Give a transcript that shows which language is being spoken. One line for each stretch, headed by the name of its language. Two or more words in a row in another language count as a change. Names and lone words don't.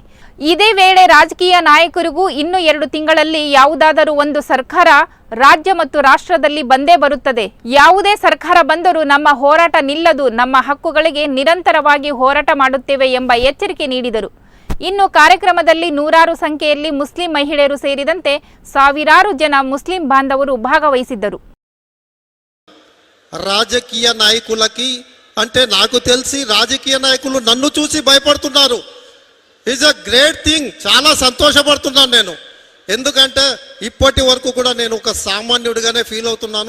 Kannada: ಇದೇ ವೇಳೆ ರಾಜಕೀಯ ನಾಯಕರಿಗೂ ಇನ್ನು 2 ತಿಂಗಳಲ್ಲಿ ಯಾವುದಾದರೂ ಒಂದು ಸರ್ಕಾರ ರಾಜ್ಯ ಮತ್ತು ರಾಷ್ಟ್ರದಲ್ಲಿ ಬಂದೇ ಬರುತ್ತದೆ. ಯಾವುದೇ ಸರ್ಕಾರ ಬಂದರೂ ನಮ್ಮ ಹೋರಾಟ ನಿಲ್ಲದು. ನಮ್ಮ ಹಕ್ಕುಗಳಿಗೆ ನಿರಂತರವಾಗಿ ಹೋರಾಟ ಮಾಡುತ್ತೇವೆ ಎಂಬ ಎಚ್ಚರಿಕೆ ನೀಡಿದರು. ಇನ್ನು ಕಾರ್ಯಕ್ರಮದಲ್ಲಿ ನೂರಾರು ಸಂಖ್ಯೆಯಲ್ಲಿ ಮುಸ್ಲಿಂ ಮಹಿಳೆಯರು ಸೇರಿದಂತೆ ಸಾವಿರಾರು ಜನ ಮುಸ್ಲಿಂ ಬಾಂಧವರು ಭಾಗವಹಿಸಿದ್ದರು.
Telugu: రాజకీయ నాయకులకి అంటే నాకు తెలిసి రాజకీయ నాయకులు నన్ను చూసి భయపడుతున్నారు.
English: is a great thing.
Telugu: చాలా సంతోషపడుతున్నాను నేను. ఎందుకంటే ఇప్పటి వరకు కూడా నేను ఒక సామాన్యుడిగానే ఫీల్ అవుతున్నాను.